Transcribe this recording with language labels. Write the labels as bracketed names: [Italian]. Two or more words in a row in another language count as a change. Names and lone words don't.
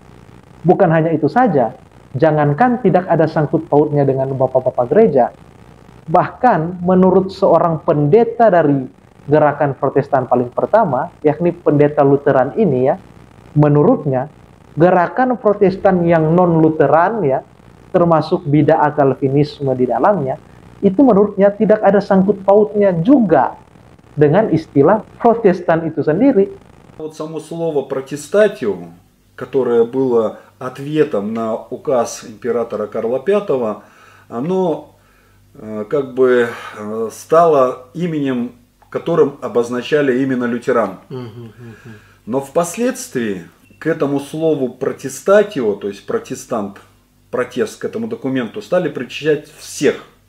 [Indonesian] Bukan hanya itu saja, Jangankan tidak ada sangkut pautnya dengan bapak-bapak gereja, bahkan menurut seorang pendeta dari gerakan Protestan paling pertama, yakni pendeta Lutheran ini ya, menurutnya gerakan Protestan yang non-Lutheran ya, termasuk bid'ah Calvinisme di dalamnya, itu menurutnya tidak ada sangkut pautnya juga dengan istilah Protestan itu sendiri. [Russian] Вот само слово «протестатиум», которое было ответом на указ императора Карла V, оно как бы стало именем, которым обозначали именно лютеран. Но впоследствии к этому слову «протестатио», то есть протестант, протест к этому документу, стали причислять всех.